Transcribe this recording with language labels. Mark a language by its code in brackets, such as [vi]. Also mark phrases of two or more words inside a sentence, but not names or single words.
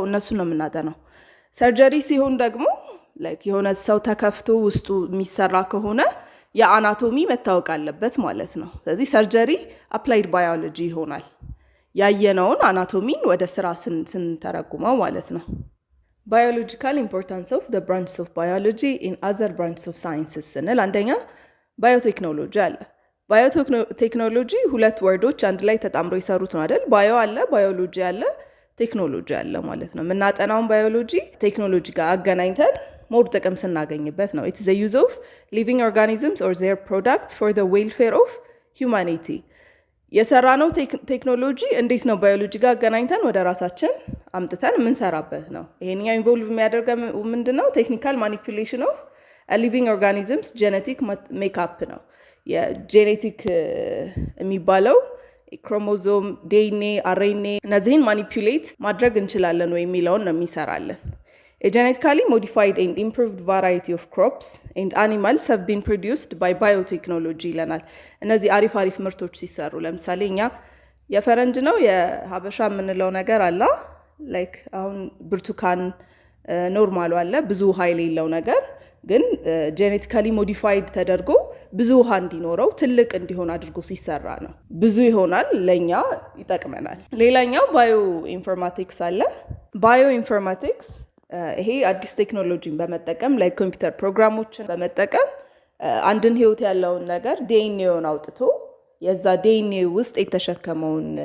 [am] እነሱ ነው የምናጠናው። ሰርጀሪ ሲሆን ደግሞ የሆነ ሰው ተከፍቶ ውስጡ የሚሰራ ከሆነ የአናቶሚ መታወቅ አለበት ማለት ነው። ስለዚህ [en] surgery applied biology [am] ይሆናል። ያየነውን አናቶሚን ወደ ስራ ስንተረጉመው ማለት ነው። [en] biological importance of the branches of biology in other branches of sciences [am] ስንል አንደኛ ባዮቴክኖሎጂ አለ። ባዮቴክኖሎጂ ሁለት ወርዶች አንድ ላይ ተጣምሮ ይሰሩት ነው አይደል? ባዮ አለ፣ ባዮሎጂ አለ፣ ቴክኖሎጂ አለ ማለት ነው። የምናጠናውን ባዮሎጂ ቴክኖሎጂ ጋር አገናኝተን ሞር ጥቅም ስናገኝበት ነው። [en] It is the use of living organisms or their products for the welfare of humanity። [am] የሰራነው ቴክኖሎጂ እንዴት ነው ባዮሎጂ ጋር አገናኝተን ወደ ራሳችን አምጥተን የምንሰራበት ነው። ይሄኛው ኢንቮልቭ የሚያደርገው ምንድነው? [en] technical manipulation of living organisms genetic makeup [am] ነው። የጄኔቲክ የሚባለው ክሮሞዞም፣ ዲኤንኤ፣ አርኤንኤ እነዚህን ማኒፑሌት ማድረግ እንችላለን ወይ የሚለውን ነው የሚሰራለን። [en] A genetically modified and improved variety of crops and animals have been produced by biotechnology [am] ይለናል። እነዚህ አሪፍ ምርቶች ሲሰሩ ለምሳሌ እኛ የፈረንጅ ነው የሀበሻ የምንለው ነገር አለ። ላይክ አሁን ብርቱካን ኖርማሉ አለ፣ ብዙ ውሃ የሌለው ነገር ግን [en] genetically modified [am] ተደርጎ ብዙ ውሃ እንዲኖረው ትልቅ እንዲሆን አድርጎ ሲሰራ ነው። ብዙ ይሆናል፣ ለኛ ይጠቅመናል። ሌላኛው [en] bio informatics [am] አለ። [en] bio informatics [am] ይሄ አዲስ ቴክኖሎጂን በመጠቀም ላይ ኮምፒውተር ፕሮግራሞችን በመጠቀም አንድን ህይወት ያለውን ነገር ዲኤንኤውን አውጥቶ የዛ ዲኤንኤ ውስጥ የተሸከመውን